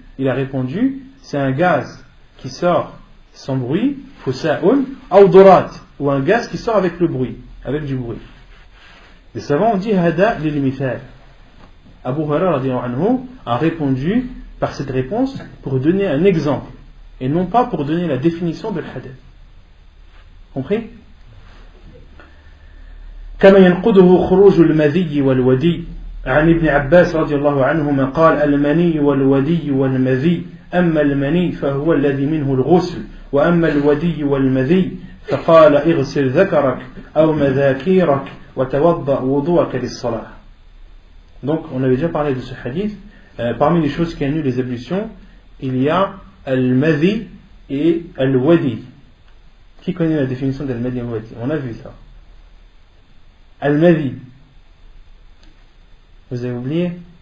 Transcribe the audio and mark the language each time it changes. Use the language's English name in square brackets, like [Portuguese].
[French] Il a répondu c'est un gaz qui sort sans bruit, [Arabic] fusa'un aw durat, [French] ou un gaz qui sort avec le bruit, avec du bruit. Les savants ont dit [Arabic] hada lil mithal. [French] Abu Hurairah radhiyallahu anhu a répondu par cette réponse pour donner un exemple et non pas pour donner la définition de l'hadath. Compris? [Arabic] كما ينقضه خروج المذي والودي عن ابن عباس رضي الله عنهما قال المني والودي والمذي أما المني فهو الذي منه الغسل وأما الودي والمذي فقال اغسل ذكرك أو مذاكيرك وتوضأ وضوءك للصلاة. [French] Donc on avait déjà parlé de ce hadith. Parmi les choses qui annulent les ablutions, il y a al-madhi et al-wadi. Qui connaît la définition d'al-madhi et al-wadi? On a vu ça. Al-madhi, vous avez oublié?